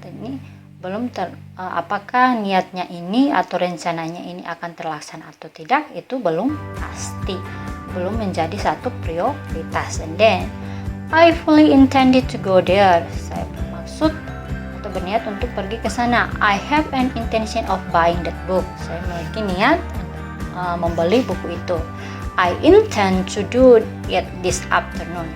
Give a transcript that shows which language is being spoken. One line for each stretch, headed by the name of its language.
Indonesian: Ini belum apakah niatnya ini atau rencananya ini akan terlaksana atau tidak, itu belum pasti, belum menjadi satu prioritas.
English: And then I fully intended to go there.
Indonesian: Saya bermaksud atau berniat untuk pergi ke sana.
English: I have an intention of buying that book.
Indonesian: Saya memiliki niat membeli buku itu.
English: I intend to do it this afternoon.